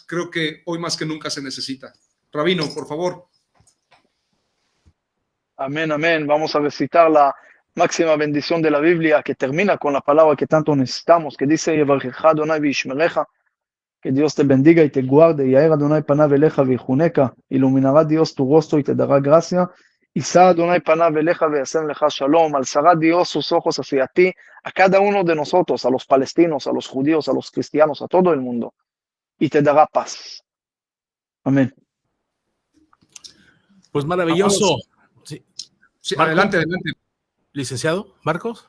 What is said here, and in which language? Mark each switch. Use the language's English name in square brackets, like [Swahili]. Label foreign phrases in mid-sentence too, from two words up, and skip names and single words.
[Spanish] Creo que hoy más que nunca se necesita. Rabino, por favor. Amén, amén. Vamos a recitar la máxima bendición de la Biblia que termina con la palabra que tanto necesitamos, que dice, [Hebrew] יברכך אדני וישמרך, [Spanish] que Dios te bendiga y te guarde, [Hebrew] יאר אדני פניו אליך ויחנך, [Spanish] iluminará Dios tu rostro y te dará gracia, [Hebrew] ישא אדני פניו אליך וישם לך שלום, [Spanish] alzará Dios sus ojos hacia ti, a cada uno de nosotros, a los palestinos, a los judíos, a los cristianos, a todo el mundo, y te dará paz. Amén. Pues maravilloso. Sí. Sí, adelante. Licenciado Marcos.